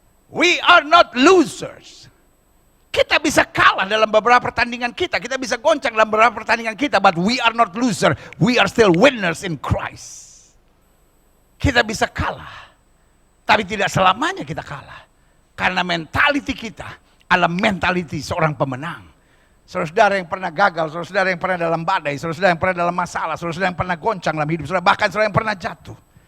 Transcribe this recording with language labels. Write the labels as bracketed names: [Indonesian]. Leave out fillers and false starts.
[English] We are not losers. [Indonesian] Kita bisa kalah dalam beberapa pertandingan kita bisa goncang dalam beberapa pertandingan kita, [English] but we are not loser. We are still winners in Christ. [Indonesian] Kita bisa kalah, tapi tidak selamanya kita kalah. Karena mentality kita adalah mentality seorang pemenang. Saudara-saudara yang pernah gagal, saudara-saudara yang pernah dalam badai, saudara-saudara yang pernah dalam masalah, saudara-saudara yang pernah goncang dalam hidup saudara, bahkan saudara yang pernah jatuh.